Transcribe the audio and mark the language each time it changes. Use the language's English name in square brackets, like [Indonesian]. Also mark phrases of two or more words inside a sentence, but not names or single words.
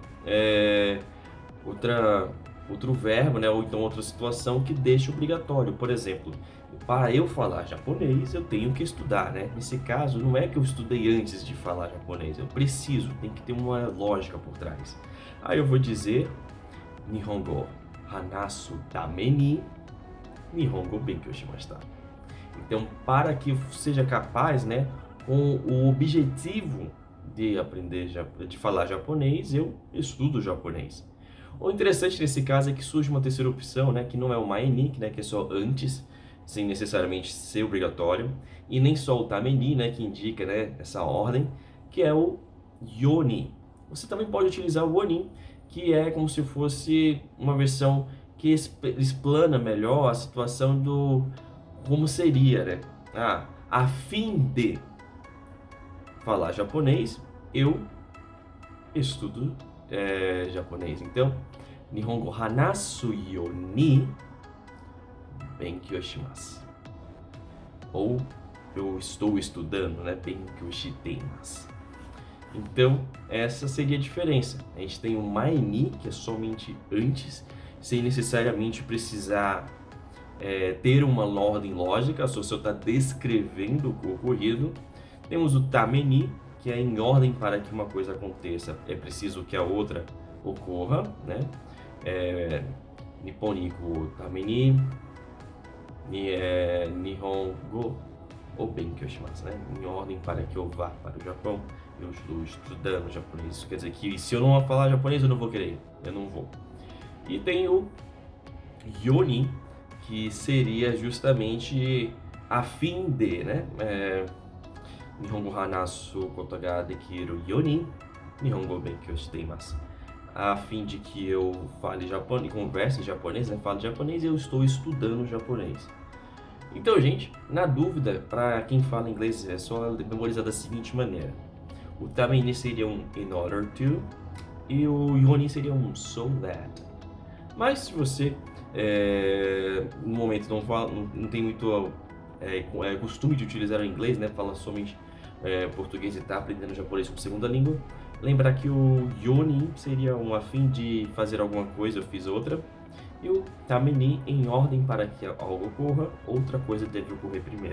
[Portuguese] Outro verbo, né? Ou então outra situação que deixa obrigatório. Por exemplo, para eu falar japonês, eu tenho que estudar, né? Nesse caso, não é que eu estudei antes de falar japonês. Eu preciso, tem que ter uma lógica por trás. Aí eu vou dizer [Japanese] 日本語話すために日本語勉強しました. [Portuguese] Então, para que eu seja capaz, né, com o objetivo de aprender, de falar japonês, eu estudo japonês. O interessante nesse caso é que surge uma terceira opção, né, que não é o maini, né, que é só antes, sem necessariamente ser obrigatório, e nem só o tameni, né, que indica, né, essa ordem, que é o yoni. Você também pode utilizar o oni, que é como se fosse uma versão que explana melhor a situação do como seria, né? A fim de falar japonês, eu estudo japonês. Então, [Japanese] 日本語話すように勉強します. [Portuguese] Ou eu estou estudando, né? [Japanese] 勉強しています. [Portuguese] Então, essa seria a diferença. A gente tem o maini, que é somente antes, sem necessariamente precisar ter uma ordem lógica, só se eu está descrevendo o ocorrido. Temos o tameni, que é em ordem para que uma coisa aconteça, é preciso que a outra ocorra, né? [Japanese] 日本に行くために、日本語を勉強します, [Portuguese] né? Em ordem para que eu vá para o Japão, eu estou estudando japonês. Isso quer dizer que se eu não falar japonês, eu não vou querer, eu não vou. E tem o yoni, que seria justamente a fim de, né? [Japanese] 日本語話すことができるように、日本語勉強しています. [Portuguese] A fim de que eu fale japonês, converse em japonês, né? Fale japonês, eu estou estudando japonês. Então, gente, na dúvida, para quem fala inglês, é só memorizar da seguinte maneira. O tameni seria um [English] in order to [Portuguese] e o yoni seria um [English] so that. [Portuguese] Mas se você no momento não tem muito costume de utilizar o inglês, né? Fala somente português e está aprendendo japonês como segunda língua, lembrar que o yoni seria a fim de fazer alguma coisa, eu fiz outra, e o tameni em ordem para que algo ocorra, outra coisa deve ocorrer primeiro.